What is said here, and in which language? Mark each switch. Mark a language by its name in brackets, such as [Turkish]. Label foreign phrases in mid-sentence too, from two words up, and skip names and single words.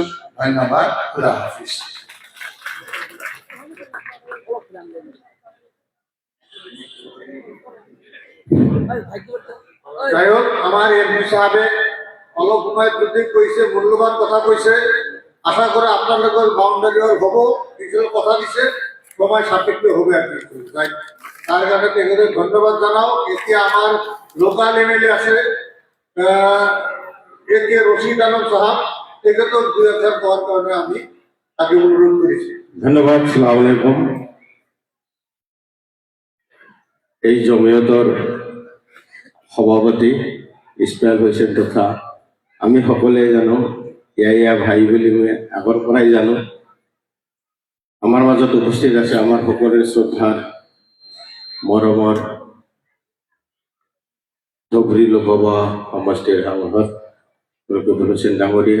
[Bangla] ধন্যবাদ। [Urdu] خدا حافظ. [Assamese] যাই হোক, আমাৰ এমপি সাহেবে অলপ সময় বৃদ্ধি কৰিছে, মূল্যবান কথা কৈছে। [Bangla] আশা করে আপনাদের বাউন্ডারি হব, কিছু কথা দিছে, সময় সাপেক্ষ হবে আর কি। তাই তার কাছে তেখেতদের ধন্যবাদ জানাও। এতিয়া আমার লোকাল এমএলএ আছে একে রশিদ আলম সাহাব, তেখেতও দুই একটা পাওয়ার কারণে আমি তাকে অনুরোধ করেছি। ধন্যবাদ। [Arabic] سلام عليكم. [Assamese] এই জমিয়তৰ সভাপতি ইছমাইল হোসেন তথা আমি সকলোৱে জানো, ইয়া ভাই বুলি মই আগৰ পৰাই জানো। আমাৰ মাজত উপস্থিত আছে আমাৰ সকলোৰে শ্ৰদ্ধাৰ মৰমৰ ধুবুৰী লোকসভা সমষ্টিৰ সাংসদ ৰকিবুল হুছেইন ডাঙৰীয়া।